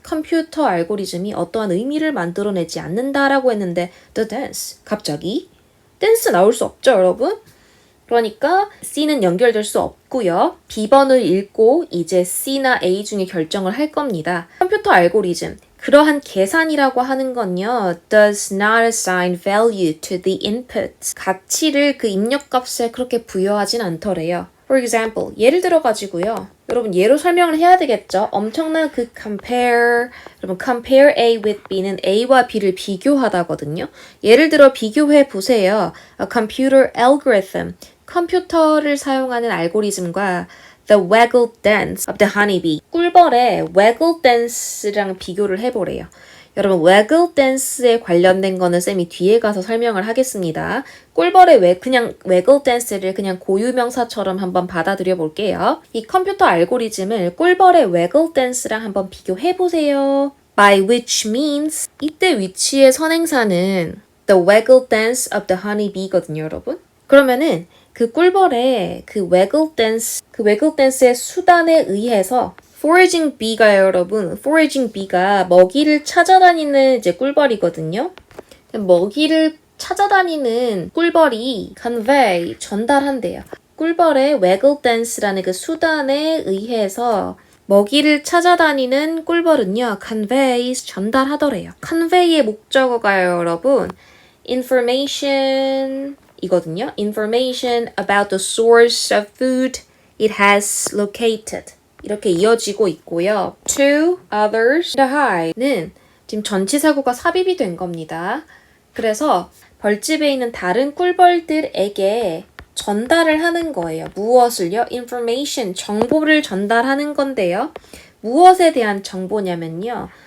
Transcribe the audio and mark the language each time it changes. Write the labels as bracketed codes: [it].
[ko] 컴퓨터 알고리즘이 어떠한 의미를 만들어내지 않는다라고 했는데 [en] the dance. [ko] 갑자기 댄스 나올 수 없죠, 여러분? 그러니까 C는 연결될 수 없고요. B번을 읽고 이제 C나 A 중에 결정을 할 겁니다. 컴퓨터 알고리즘. 그러한 계산이라고 하는 건요. [en] does not assign value to the inputs. [ko] 가치를 그 입력값에 그렇게 부여하진 않더래요. [en] For example, [ko] 예를 들어 가지고요. 여러분 예로 설명을 해야 되겠죠. 엄청난 그 [en] compare A with B [ko] 는 A와 B를 비교하다거든요. 예를 들어 비교해 보세요. [en] A computer algorithm. [ko] 컴퓨터를 사용하는 알고리즘과 [en] The waggle dance of the honeybee. [ko] 꿀벌의 waggle dance랑 비교를 해보래요. 여러분, waggle dance에 관련된 거는 쌤이 뒤에 가서 설명을 하겠습니다. 꿀벌의 그냥 waggle dance를 그냥 고유명사처럼 한번 받아들여 볼게요. 이 컴퓨터 알고리즘을 꿀벌의 waggle dance랑 한번 비교해 보세요. [en] By which means [ko] 이때 위치의 선행사는 [en] the waggle dance of the honeybee [ko] 거든요, 여러분. 그러면은 그 꿀벌의 그 waggle dance의 수단에 의해서 foraging bee가요, 여러분. foraging bee가 먹이를 찾아다니는 이제 꿀벌이거든요. 먹이를 찾아다니는 꿀벌이 convey, 전달한대요. 꿀벌의 waggle dance라는 그 수단에 의해서 먹이를 찾아다니는 꿀벌은요, conveys, 전달하더래요. convey의 목적어가요, 여러분. information 이거든요. [en] information about the source of food it has located. [ko] 이렇게 이어지고 있고요. [en] To others, the hive [ko] 는 지금 전치사구가 삽입이 된 겁니다. 그래서 벌집에 있는 다른 꿀벌들에게 전달을 하는 거예요. 무엇을요? information, 정보를 전달하는 건데요. 무엇에 대한 정보냐면요.